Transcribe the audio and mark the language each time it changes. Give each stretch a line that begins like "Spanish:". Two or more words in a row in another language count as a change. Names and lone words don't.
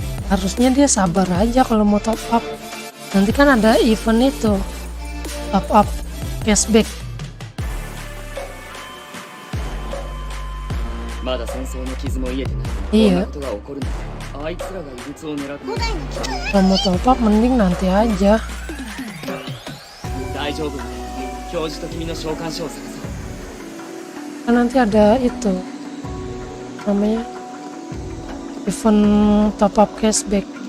Indonesian: harusnya dia sabar aja kalau mau
English: top up.
Indonesian: Nanti kan ada event itu
English: top up cashback.
Japanese: まだ戦争の傷も癒えてないいいよこんなことが起こるのはあいつらが異物を狙って
Indonesian: Kalau mau
English: top up
Indonesian: mending nanti aja.
Japanese: 大丈夫教授と君の召喚書を探そう
Indonesian: Kan nanti ada itu namanya
English: event top up cashback.